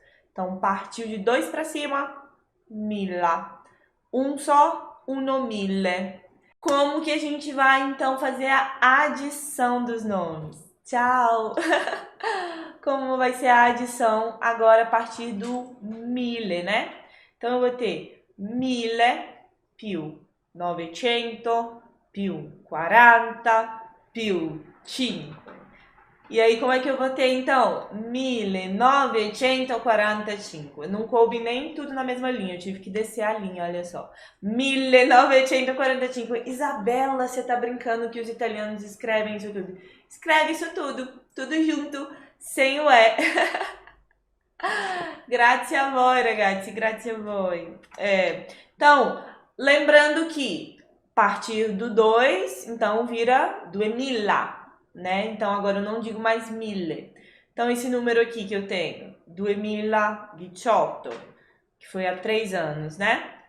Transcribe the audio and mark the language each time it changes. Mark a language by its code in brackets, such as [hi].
[pt] Então, partiu de 2 para cima, milla. Um só, [it] uno mille. [pt] Como que a gente vai, então, fazer a adição dos nomes? Tchau! Como vai ser a adição agora a partir do mille, né? Então, eu vou ter [it] mille più 900 più 40 più 5. [pt] E aí, como é que eu vou ter, então? 1945. Não coube nem tudo na mesma linha, eu tive que descer a linha, olha só. 1945. Isabela, você tá brincando que os italianos escrevem isso tudo? Escreve isso tudo junto, sem o E. [it] Grazie a voi, ragazzi, grazie a voi. [pt] Então, lembrando que a partir do 2, então vira 2000, né? Então agora eu não digo mais mille. Então esse número aqui que eu tenho, 2018, que foi há 3 anos, né?